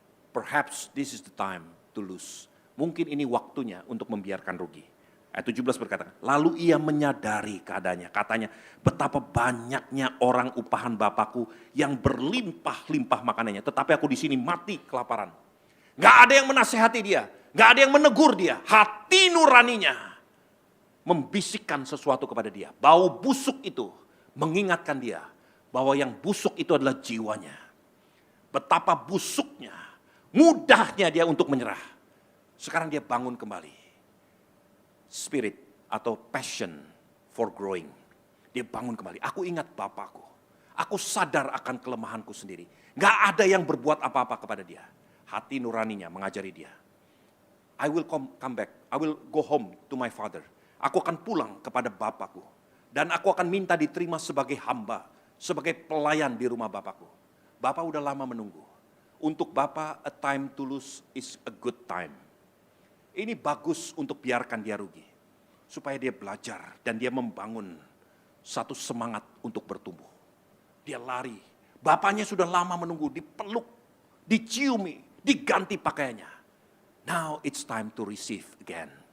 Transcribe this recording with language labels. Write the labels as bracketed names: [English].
[English] Perhaps this is the time to lose. [Indonesian] Mungkin ini waktunya untuk membiarkan rugi. Ayat 17 berkata, lalu ia menyadari keadaannya. Katanya, betapa banyaknya orang upahan bapakku yang berlimpah-limpah makanannya. Tetapi aku di sini mati kelaparan. Gak ada yang menasehati dia. Gak ada yang menegur dia. Hati nuraninya membisikkan sesuatu kepada dia. Bau busuk itu mengingatkan dia bahwa yang busuk itu adalah jiwanya. Betapa busuknya, mudahnya dia untuk menyerah. Sekarang dia bangun kembali. Spirit atau [English] passion for growing. [Indonesian] Dia bangun kembali. Aku ingat bapakku. Aku sadar akan kelemahanku sendiri. Gak ada yang berbuat apa-apa kepada dia. Hati nuraninya mengajari dia. [English] I will come back. I will go home to my father. [Indonesian] Aku akan pulang kepada bapakku. Dan aku akan minta diterima sebagai hamba. Sebagai pelayan di rumah bapakku. Bapak udah lama menunggu. Untuk bapak, [English] a time to lose is a good time. [Indonesian] Ini bagus untuk biarkan dia rugi. Supaya dia belajar dan dia membangun satu semangat untuk bertumbuh. Dia lari. Bapaknya sudah lama menunggu, dipeluk, diciumi, diganti pakaiannya. [English] Now it's time to receive again.